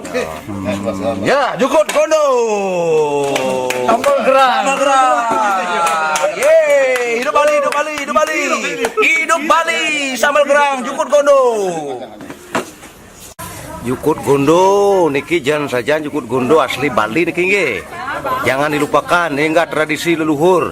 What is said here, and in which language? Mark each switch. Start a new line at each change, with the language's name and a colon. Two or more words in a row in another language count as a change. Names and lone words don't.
Indonesian: Ya, Jukut Kondo. Sambal gerak. Yeay, hidup Bali. Hidup Bali, sambal gerang, Jukut Kondo. Jukut Gondo niki jangan saja Jukut Gondo asli Bali
Balinese: niki nggih.
Indonesian: Jangan dilupakan, ini enggak tradisi leluhur.